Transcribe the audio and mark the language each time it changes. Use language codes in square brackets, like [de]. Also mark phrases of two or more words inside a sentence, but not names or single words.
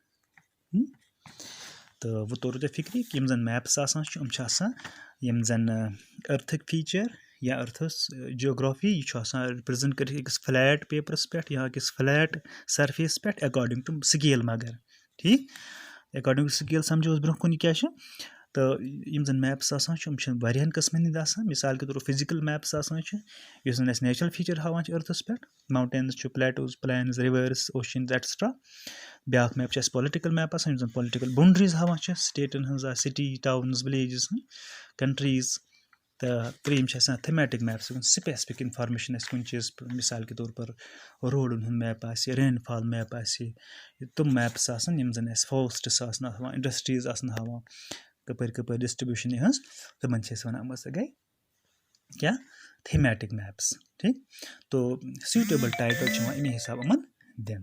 [ks] تہٕ وۄنۍ توٚرُو تۄہہِ فِکرِ کہِ یِم زَن میپٕس آسان چھِ یِم چھِ آسان یِم زَن أرتھٕکۍ فیٖچَر یا أرتھَس جیوگرافی یہِ چھُ آسان رِپرٛزَنٛٹ کٔرِتھ أکِس [en] flat papers [ks] پٮ۪ٹھ یا أکِس [en] flat surface [ks] پٮ۪ٹھ [en] according to scale [ks] مگر ٹھیٖک [en] according to scale [ks] سَمجھو أسۍ برونٛہہ کُن یہِ کیٛاہ چھِ. تہٕ یِم زَن میپٕس آسان چھِ یِم چھِ واریاہَن قٕسمَن ہِنٛدۍ آسان. [ur] مِثال کے طور پر [ks] فِزِکَل میپٕس آسان چھِ یُس زَن اَسہِ [en] natural feature [ks] ہاوان چھِ أرتھَس پٮ۪ٹھ ماوٹینٕز چھُ [en] plateaus plains rivers oceans etcetera. [ks] بیٛاکھ میپ چھِ اَسہِ [en] political map [ks] آسان یِم زَن [en] political boundaries [ks] ہاوان چھِ سٹیٹَن ہٕنٛز آسہِ [en] city towns villages countries. [ks] تہٕ ترٛیٚیِم چھِ آسان [en] thematic maps [ks] یِم [en] specific information [ks] آسہِ کُنہِ چیٖز [ur] مِثال کے طور پر [ks] روڈَن ہُنٛد میپ آسہِ [en] rainfall map [ks] آسہِ تِم میپٕس آسان یِم زَن اَسہِ فاسٹٕس آسان ہاوان اِنڈَسٹِرٛیٖز آسان ہاوان کَپٲرۍ کَپٲرۍ ڈِسٹِرٛبیوٗشَن یِہٕنٛز تِمَن چھِ أسۍ وَنان یِم ہَسا گٔے کیٛاہ [en] thematic maps. [ks] ٹھیٖک. تو [en] suitable title [ks] چھِ یِوان اَمے حِساب یِمَن دِنہٕ.